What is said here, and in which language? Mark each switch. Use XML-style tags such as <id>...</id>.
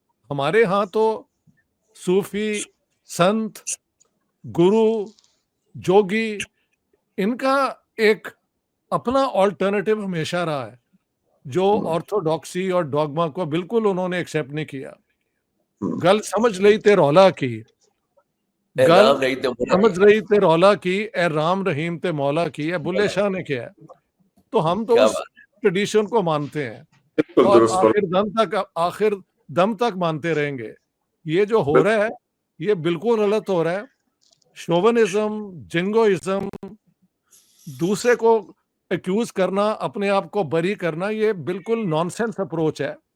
<ur>ہمارے ہاں تو صوفی, سنت, گرو, جوگی, ان کا ایک اپنا آلٹرنیٹو ہمیشہ رہا ہے, جو آرتھوڈاکسی اور ڈوگما کو بالکل انہوں نے ایکسیپٹ نہیں کیا.</ur> <pa>گل سمجھ رہی تے رولا کی, گل سمجھ رہی تے رولا کی, اے رام رحیم تے مولا کی, اے بلے شاہ نے کیا.</pa> <ur>تو ہم تو اس ٹریڈیشن کو مانتے ہیں اور آخر دم تک مانتے رہیں گے. یہ جو ہو رہا ہے یہ بالکل غلط ہو رہا ہے. شوونزم, جنگوئزم, دوسرے کو ایکیوز کرنا, اپنے آپ کو بری کرنا, یہ بالکل نان سینس اپروچ ہے.</ur>